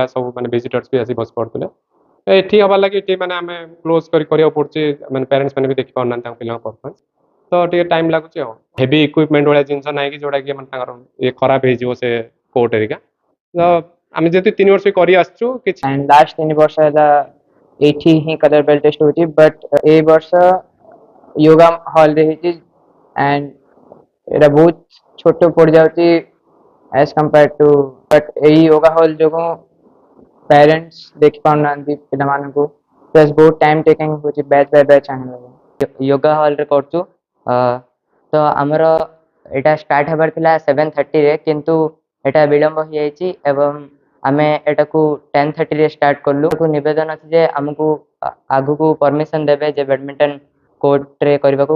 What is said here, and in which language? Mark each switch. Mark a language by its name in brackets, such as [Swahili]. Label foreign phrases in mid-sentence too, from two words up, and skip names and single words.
[Odia] ସବୁ ମାନେ ଭିଜିଟର୍ସ ବି ଆସି ବସି ପାରୁଥିଲେ। ଏଠି ହବା ଲାଗି ଏଠି ମାନେ ଆମେ କ୍ଲୋଜ୍ କରିବାକୁ ପଡୁଛି। ମାନେ ପ୍ୟାରେଣ୍ଟସ୍ ମାନେ ବି ଦେଖିପାରୁନାହାନ୍ତି ତାଙ୍କ ପିଲାଙ୍କ ପରଫର୍ମାନ୍ସ। ତ ଟିକେ ଟାଇମ୍ ଲାଗୁଛି ଆଉ। [English] heavy equipment [Odia] ଭଳିଆ ଜିନିଷ ନାହିଁ କି ଯୋଉଟା କି ମାନେ ତାଙ୍କର ଇଏ ଖରାପ ହେଇଯିବ ସେ କୋର୍ଟ ହେରିକା। ତ ଆମେ ଯେହେତୁ 3 ବର୍ଷ କରି ଆସିଛୁ କିଛି [English] and last [Odia] 3 वर्ष ହେଲା ଏଇଠି ହିଁ [English] colour belt test [Odia] ହଉଛି। ବଟ୍ ଏ ବର୍ଷ [English] yoga hall [Odia] रे ହେଇଛି एंड ଏଟା ବହୁତ ଛୋଟ ପଡ଼ିଯାଉଛି [English] as compare to. [Odia] बट ଏଇ योगा हॉल ଯୋଗୁଁ पेरेंट्स ଦେଖି ପାରୁନାହାନ୍ତି ପିଲାମାନଙ୍କୁ। ପ୍ଲସ୍ ବହୁତ [English] time taking [Odia] ହେଉଛି [English] batch by batch [Odia] ଆଣିବାକୁ। [English] yoga hall [Odia] ରେ କରୁଛୁ। ତ ଆମର ଏଇଟା ଷ୍ଟାର୍ଟ ହେବାର ଥିଲା 7:30ରେ କିନ୍ତୁ ଏଇଟା ବିଳମ୍ବ ହେଇଯାଇଛି ଏବଂ ଆମେ ଏଟାକୁ 10:30ରେ ଷ୍ଟାର୍ଟ କଲୁ। ନିବେଦନ ଅଛି ଯେ ଆମକୁ ଆଗକୁ ପରମିସନ୍ ଦେବେ ଯେ [English] badminton courtରେ [Odia] କରିବାକୁ।